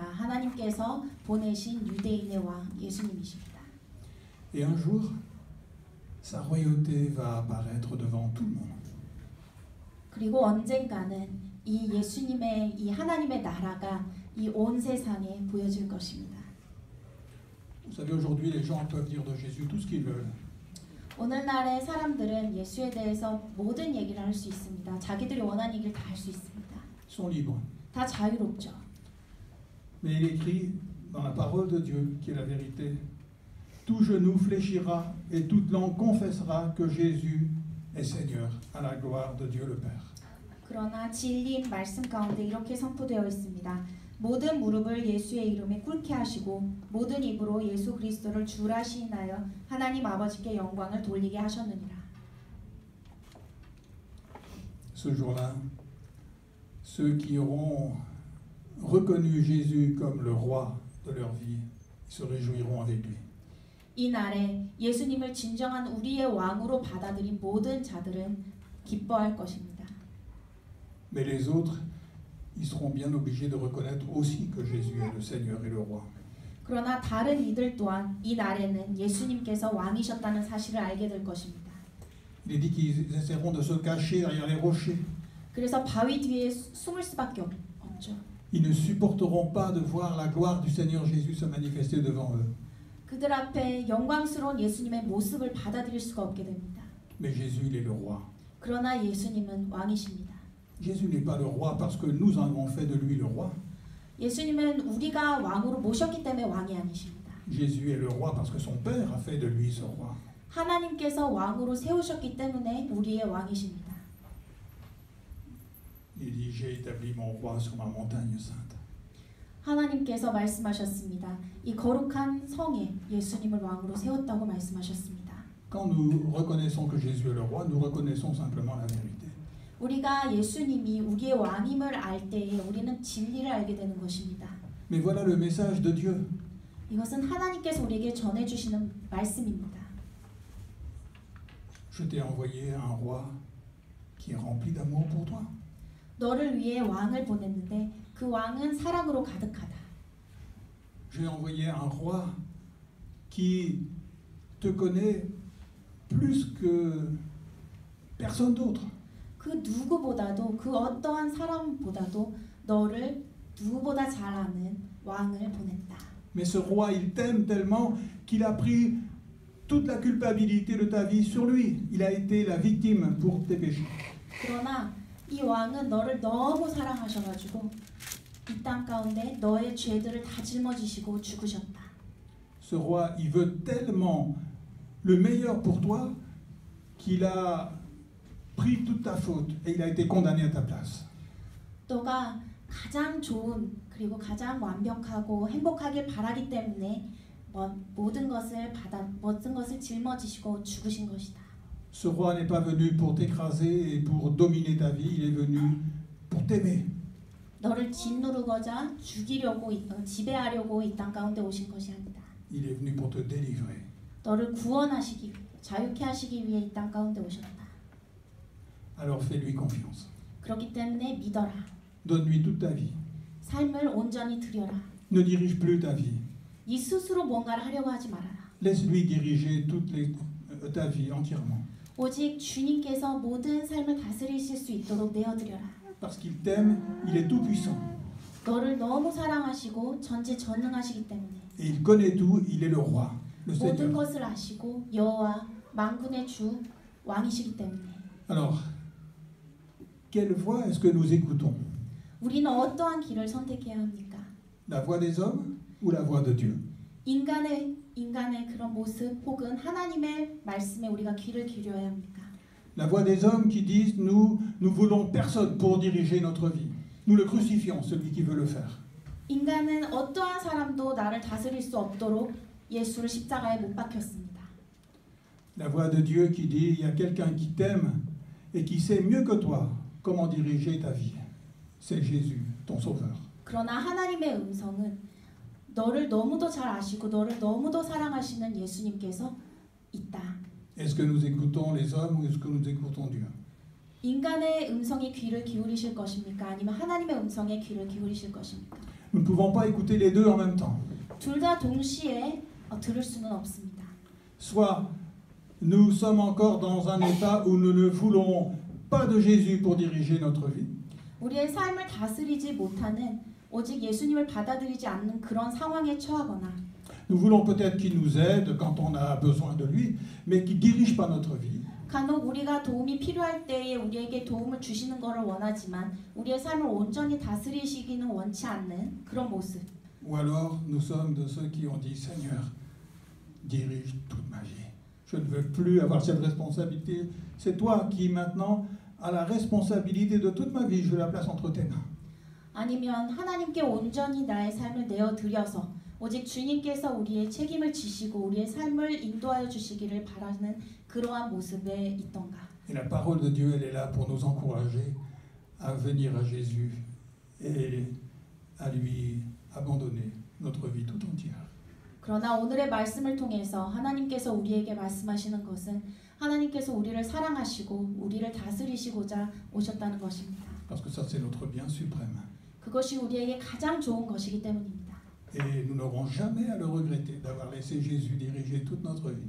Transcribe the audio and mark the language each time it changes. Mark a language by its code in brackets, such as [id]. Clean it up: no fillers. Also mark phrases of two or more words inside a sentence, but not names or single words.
[ko] 하나님께서 보내신 유대인의 왕 예수님이십니다. [fr] Et un jour, sa royauté va apparaître devant tout le monde. [ko] 그리고 언젠가는 이 예수님의 이 하나님의 나라가 이 온 세상에 보여질 것입니다. [fr] Vous savez, aujourd'hui, les gens peuvent dire de Jésus tout ce qu'ils veulent. [ko] 오늘날의 사람들은 예수에 대해서 모든 얘기를 할 수 있습니다. 자기들이 원하는 얘기를 다 할 수 있습니다. [fr] Ils sont libres. [ko] 다 자유롭죠. [fr] Mais il est écrit dans la parole de Dieu, qui est la vérité, tout genou fléchira et toute langue confessera que Jésus est Seigneur, à la gloire de Dieu le Père. [ko] 그러나 진리인 말씀 가운데 이렇게 선포되어 있습니다. 모든 무릎을 예수의 이름에 꿇게 하시고 모든 입으로 예수 그리스도를 주라 시인하여 하나님 아버지께 영광을 돌리게 하셨느니라. [fr] Ce jour-là, ceux qui auront reconnu Jésus comme le roi de leur vie se réjouiront avec lui. [ko] 이 날에 예수님을 진정한 우리의 왕으로 받아들인 모든 자들은 기뻐할 것입니다. [fr] Mais les autres, ils seront bien obligés de reconnaître aussi que Jésus est le Seigneur et le Roi. [ko] 그러나 다른 이들 또한 이 날에는 예수님께서 왕이셨다는 사실을 알게 될 것입니다. [fr] Il est dit qu'ils essaieront de se cacher derrière les rochers. [ko] 그래서 바위 뒤에 숨을 수밖에 없죠. [fr] Ils ne supporteront pas de voir la gloire du Seigneur Jésus se manifester devant eux. [ko] 그들 앞에 영광스러운 예수님의 모습을 받아들일 수가 없게 됩니다. [fr] Mais Jésus, il est le Roi. [ko] 그러나 예수님은 왕이십니다. [fr] Jésus n'est pas le Roi parce que nous avons fait de lui le Roi. [ko] 예수님은 우리가 왕으로 모셨기 때문에 왕이 아니십니다. [fr] Jésus est le Roi parce que son Père a fait de lui ce Roi. [ko] 하나님께서 왕으로 세우셨기 때문에 우리의 왕이십니다. [fr] Il dit, j'ai établi mon Roi sur ma montagne sainte. [ko] 하나님께서 말씀하셨습니다. 이 거룩한 성에 예수님을 왕으로 세웠다고 말씀하셨습니다. [fr] Quand nous reconnaissons que Jésus est le Roi, nous reconnaissons simplement la vérité. [ko] 우리가 예수님이 우리의 왕임을 알 때에 우리는 진리를 알게 되는 것입니다. [fr] Mais voilà le message de Dieu. [ko] 이것은 하나님께서 우리에게 전해주시는 말씀입니다. [fr] Je t'ai envoyé un Roi qui est rempli d'amour pour toi. [ko] 너를 위해 왕을 보냈는데 그 왕은 사랑으로 가득하다. [fr] J'ai envoyé un Roi qui te connaît plus que personne d'autre. [ko] 그 누구보다도 그 어떠한 사람보다도 너를 누구보다 잘 아는 왕을 보냈다. [fr] Mais ce Roi, il t'aime tellement qu'il a pris toute la culpabilité de ta vie sur lui. Il a été la victime pour tes péchés. [ko] 그러나 이 왕은 너를 너무 사랑하셔가지고 이 땅 가운데 너의 죄들을 다 짊어지시고 죽으셨다. [fr] Ce Roi, il veut tellement le meilleur pour toi qu'il a pris toute ta faute et il a été condamné à ta place. [ko] 너가 가장 좋은 그리고 가장 완벽하고 행복하길 바라기 때문에 모든 것을 짊어지시고 죽으신 것이다. [fr] Ce Roi n'est pas venu pour t'écraser et pour dominer ta vie, il est venu pour t'aimer. [ko] 너를 짓누르고자 죽이려고 지배하려고 이 땅 가운데 오신 것이 아니다. [fr] Il est venu pour te délivrer. [ko] 너를 구원하시기 자유케 하시기 위해 이 땅 가운데 오셨다. [fr] Alors fais-lui confiance. [ko] 그렇기 때문에 믿어라. [fr] Donne-lui toute ta vie. [ko] 삶을 온전히 드려라. [fr] Ne dirige plus ta vie. [ko] 네 스스로 뭔가를 하려고 하지 말아라. [fr] Laisse-lui diriger ta vie entièrement. [ko] 오직 주님께서 모든 삶을 다스리실 수 있도록 내어드려라. [fr] Parce qu'il t'aime, il est tout puissant. [ko] 너를 너무 사랑하시고 전지전능하시기 때문에 [fr] Et il connaît tout, il est le Roi, le [ko] 모든 [fr] Seigneur. [ko] 것을 아시고 여호와 만군의 주 왕이시기 때문에 [fr] Alors, quelle voix est-ce que nous écoutons? [ko] 우리는 어떠한 길을 선택해야 합니까? [fr] La voix des hommes ou la voix de Dieu? [ko] 인간의 그런 모습 혹은 하나님의 말씀에 우리가 귀를 기울여야 합니까? [fr] La voix des hommes qui disent nous voulons personne pour diriger notre vie. Nous le crucifions, celui qui veut le faire. [ko] 인간은 어떠한 사람도 나를 다스릴 수 없도록 예수를 십자가에 못 박혔습니다. [fr] La voix de Dieu qui dit il y a quelqu'un qui t'aime et qui sait mieux que toi comment diriger ta vie. C'est Jésus, ton sauveur. [ko] 그러나 하나님의 음성은 너를 너무도 잘 아시고 너를 너무도 사랑하시는 예수님께서 있다. [fr] Est-ce que nous écoutons les hommes ou est-ce que nous écoutons Dieu? [ko] 인간의 음성에 귀를 기울이실 것입니까? 아니면 하나님의 음성에 귀를 기울이실 것입니까? [fr] Nous ne pouvons pas écouter les deux en même temps. [ko] 둘 다 동시에 들을 수는 없습니다. [fr] Soit nous sommes encore dans un état où nous ne voulons pas de Jésus pour diriger notre vie. [ko] 우리의 삶을 다스리지 못하는 오직 예수님을 받아들이지 않는 그런 상황에 처하거나 [fr] Nous voulons peut-être qu'il nous aide quand on a besoin de lui, mais qu'il ne dirige pas notre vie. [ko] 간혹 우리가 도움이 필요할 때에 우리에게 도움을 주시는 것을 원하지만 우리의 삶을 온전히 다스리시기는 원치 않는 그런 모습. [fr] Ou alors nous sommes de ceux qui ont dit Seigneur, dirige toute ma vie. Je ne veux plus avoir cette responsabilité. C'est toi qui maintenant as la responsabilité de toute ma vie. Je la place entre tes mains. [ko] 아니면 하나님께 온전히 나의 삶을 내어드려서 오직 주님께서 우리의 책임을 지시고 우리의 삶을 인도하여 주시기를 바라는 그러한 모습에 있던가. [fr] Et la parole de Dieu, elle est là pour nous encourager à venir à Jésus et à lui abandonner notre vie tout entière. [ko] 그러나 오늘의 말씀을 통해서 하나님께서 우리에게 말씀하시는 것은 하나님께서 우리를 사랑하시고 우리를 다스리시고자 오셨다는 것입니다. [fr] Parce que ça, c'est notre bien suprême. [ko] 그것이 우리에게 가장 좋은 것이기 때문입니다. [fr] Et nous n'aurons jamais à le regretter d'avoir laissé Jésus diriger toute notre vie.